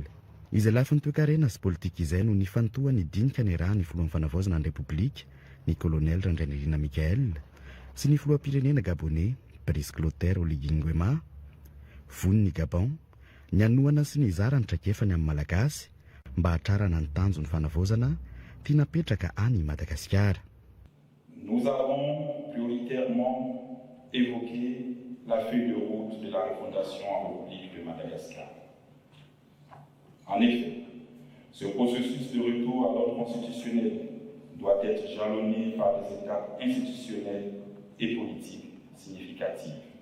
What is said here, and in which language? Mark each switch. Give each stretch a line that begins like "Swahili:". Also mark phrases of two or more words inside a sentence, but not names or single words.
Malagasy: Izay lafiny toe-karena sy politika izay no nifantoha ny dinika ny raha ny filohan'ny fanavaozana ny Repoblika ny colonel Randrianina Mikael sy ny filoham-pirenena Gabonais Brice Clotaire Oligui Nguema. Von'ny Gabon ny anohana sy ny zara ny traikefany amin'ny malagasy mba hatrarana ny tanjo ny fanavaozana tia napetraka any Madagasikara.
French: Nous avons prioritairement évoqué la feuille de route de la refondation en République de Madagascar. En effet, ce processus de retour à l'ordre constitutionnel doit être jalonné par des étapes institutionnelles et politiques significatives.